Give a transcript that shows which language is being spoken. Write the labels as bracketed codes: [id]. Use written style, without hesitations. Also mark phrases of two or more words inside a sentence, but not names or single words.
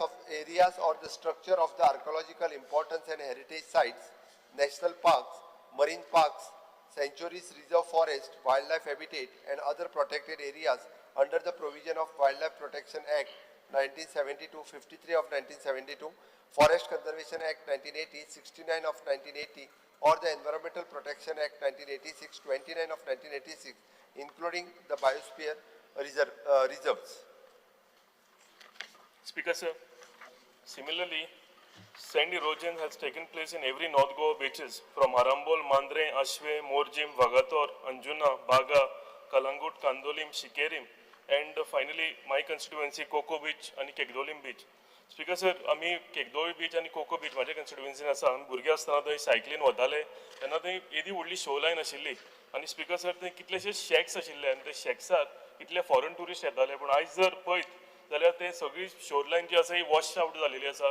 [en] or the structure of the archaeological importance and heritage sites, national parks, marine parks, sanctuaries, reserve forest, wildlife habitat and other protected areas under the provision of Wildlife Protection Act 1972, 53 of 1972, Forest Conservation Act 1980, 69 of 1980 or the Environmental Protection Act 1986, 29 of 1986, including the biosphere reserves. Speaker sir, similarly, sand erosion has taken place in every North Goa beaches from Arambol, Mandre, Ashwe, Morjim, Vagator, Anjuna, Baga, Kalangut, Kandolim, Shikerim, and finally my constituency Coco Beach and Kekdolim Beach. Speaker sir, [kok] आम्ही केकदोळी बीच आणि कोको बीच माझ्या कन्स्टिट्युएन्सीन आसा. आमी भुरगे आसतना थंय सायकलीन वताले तेन्ना थंय येदी व्हडली [en] shore line [kok] आशिल्ली आनी [en] Speaker sir [kok] थंय कितलेशे शॅक्स आशिल्ले आनी ते शॅक्साक इतले [en] foreign tourist [kok] येताले पूण आयज जर पळयत जाल्यार ते सगळी शोरलायन जी आसा ही [en] wash out [kok] जालेली आसा.